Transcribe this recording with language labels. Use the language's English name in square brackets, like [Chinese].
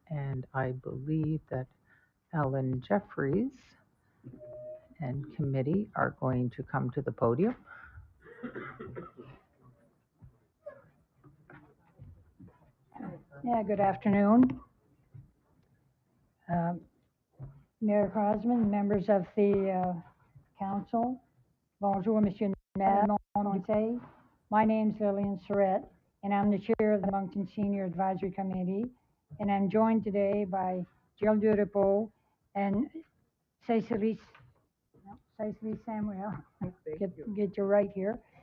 [English] And I believe that Ellen Jeffries and committee are going to come to the podium. Yeah, good afternoon. Mayor Crosman, members of the council. [French] Bonjour, Monsieur Maire, mon conseil. [English] My name's Lillian Surrett, and I'm the chair of the Moncton Senior Advisory Committee. And I'm joined today by Jill Durepeau and Cecily Samuel. Get you right here.